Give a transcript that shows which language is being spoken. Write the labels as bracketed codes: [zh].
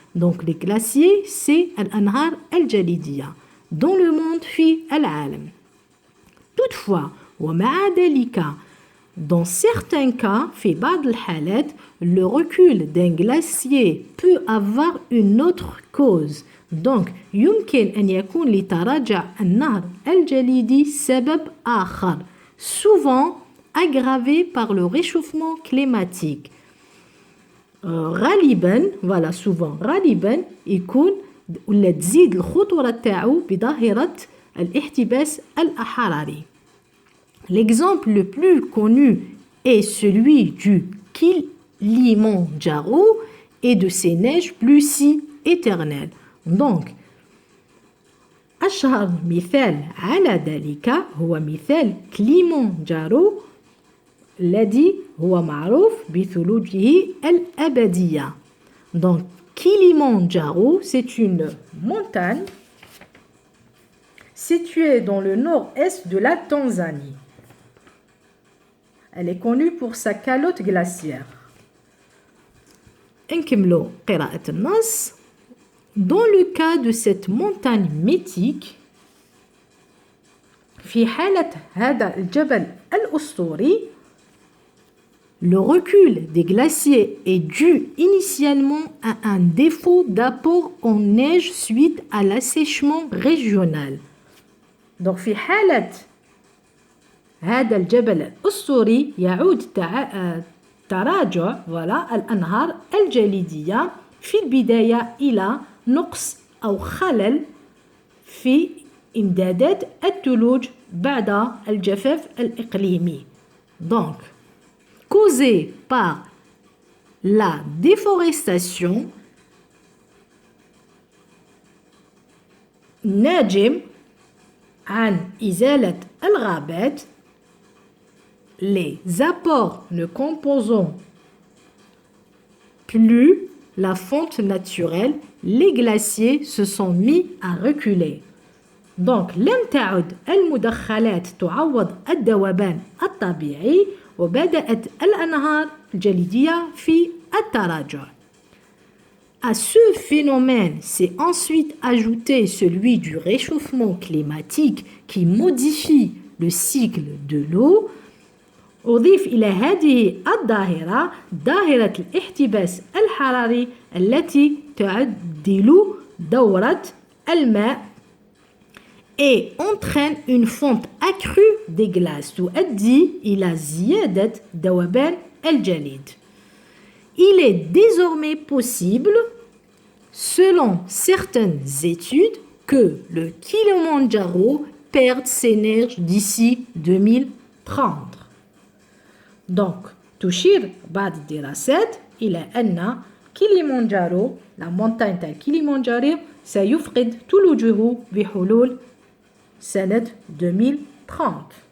[fr] Donc les glaciers c'est [ar] الأنهار الجليدية [fr] dans le monde [ar] في العالم. [fr] Toutefois [ar] ومع ذلك [fr] dans certains cas [ar] في بعض الحالات [fr] le recul d'un glacier peut avoir une autre cause. [ar] Donc يمكن أن يكون لتراجع النهر الجليدي سبب آخر [fr] souvent aggravé par le réchauffement climatique. [ar] غالبا غالبا يكون ولا تزيد الخطورة تاعو بظاهرة الاحتباس الحراري. [fr] L'exemple le plus connu est celui du Kilimandjaro et de ses neiges plus si éternelles. [ar] Donc أشهر مثال على ذلك هو مثال كليمانجارو الذي هو معروف بثلوجه الأبدية. [fr] Donc Kilimandjaro, c'est une montagne située dans le nord-est de la Tanzanie. Elle est connue pour sa calotte glaciaire. [ar] نكملوا قراءة النص. [fr] Dans le cas de cette montagne mythique, [ar] في حالة هذا الجبل الأسطوري, [fr] le recul des glaciers est dû initialement à un défaut d'apport en neige suite à l'assèchement régional. [ar] Donc في حالة هذا الجبل الأسطوري يعود تراجع الأنهار الجليدية في البداية إلى نقص أو خلل في إمدادات الثلوج بعد الجفاف الإقليمي. [fr] Donc, causé par la déforestation, [ar] ناجم عن إزالة الغابات, [fr] les apports ne composant plus la fonte naturelle, les glaciers se sont mis à reculer. [ar] Donc, لم تعد المدخلات تعوض الذوبان الطبيعي وبدأت الأنهار الجليدية في التراجع. [fr] À ce phénomène s'est ensuite ajouté celui du réchauffement climatique qui modifie le cycle de l'eau. [ar] أضيف إلى هذه الظاهرة ظاهرة الاحتباس الحراري التي تعدل دورة الماء [fr] et entraîne une fonte accrue des glaces [ar] تؤدي إلى زيادة ذوبان الجليد. [fr] Il est désormais possible, selon certaines études, que le Kilimandjaro perde ses neiges d'ici 2030. [ar] Donc, تشير بعض الدراسات إلى أن كيليمانجارو [fr] la montagne [ar] تاع كيليمانجارو سيفقد ثلوجه بحلول سنة 2030.